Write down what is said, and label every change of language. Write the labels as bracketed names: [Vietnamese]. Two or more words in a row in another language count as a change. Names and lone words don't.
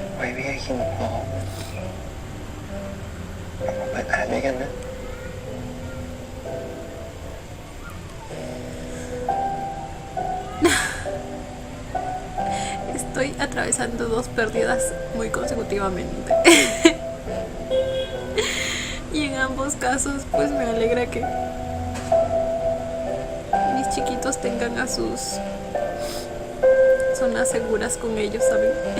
[Thai] ไว้พี่ให้คิมพร้อมเรามาเปิดอ่านด้วยกันนะ [Spanish] Estoy atravesando dos pérdidas muy consecutivamente. Y en ambos casos, pues me alegra que mis chiquitos tengan a sus zonas seguras con ellos, ¿saben?